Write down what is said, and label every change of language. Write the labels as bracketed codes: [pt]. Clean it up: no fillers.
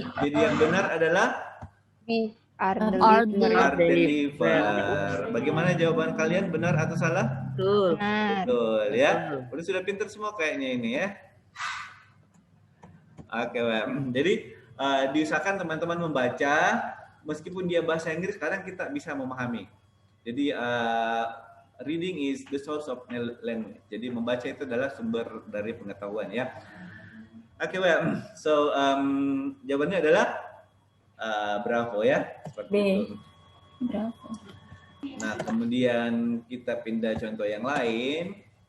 [id] Jadi yang benar adalah are deliver. Bagaimana jawaban kalian, benar atau salah? Betul ya. Udah sudah pintar semua kayaknya ini ya. Oke, jadi diusahakan teman-teman membaca meskipun dia bahasa Inggris, sekarang kita bisa memahami. [en] Jadi reading is the source of language. [id] Jadi membaca itu adalah sumber dari pengetahuan ya. Oke, so jawabannya adalah bravo ya, seperti itu. Bravo. Nah, kemudian kita pindah contoh yang lain.